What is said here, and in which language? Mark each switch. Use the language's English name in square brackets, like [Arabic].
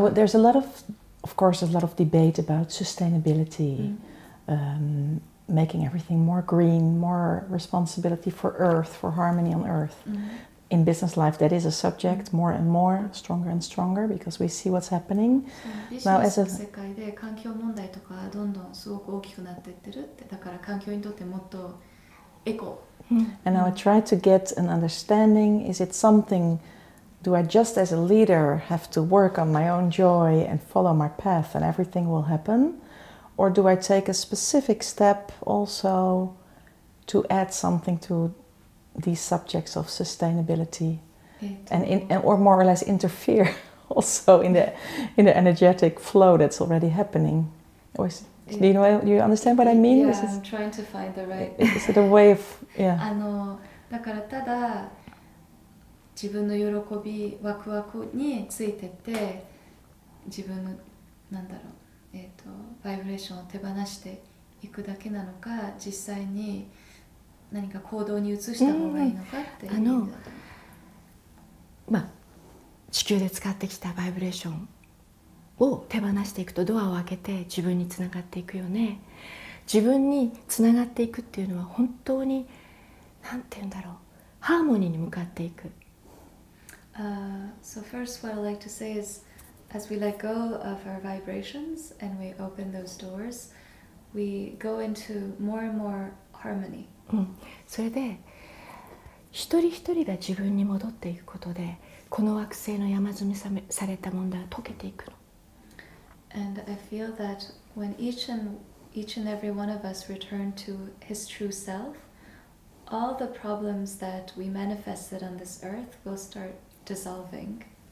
[English] Well, there's a lot of course, there's a lot of debate about sustainability, making everything more green, more responsibility for Earth, for harmony on Earth. In business life, that is a subject more and more, stronger and stronger, because we see what's happening. Now, as a [Japanese] 世界で環境問題とかどんどんすごく大きくなっていってるって、だから環境にとってもっとエコ。 [English] And now I try to get an understanding. Is it something? Do I just as a leader have to work on my own joy and follow my path and everything will happen? Or do I take a specific step also to add something to these subjects of sustainability or more or less interfere also in the energetic flow that's already happening? Or do you understand what I mean? Yeah, I'm trying to find the right... Is it a way of... Yeah. [Japanese] だからただ自分の喜びワクワクについてて、自分のなんだろう、バイブレーションを手放していくだけなのか、実際に何か行動に移した方がいいのかっていう意味だと思う。まあ地球で使ってきたバイブレーションを手放していくとドアを開けて自分につながっていくよね。自分につながっていくっていうのは本当になんていうんだろう、ハーモニーに向かっていく。 [English] So first what I'd like to say is, as we let go of our vibrations and we open those doors, we go into more and more harmony. [Japanese] それで一人一人が自分に戻っていくことで、この惑星の山積みされた問題は解けていくの。 [English] And I feel that when each and every one of us return to his true self, all the problems that we manifested on this earth will start dissolving.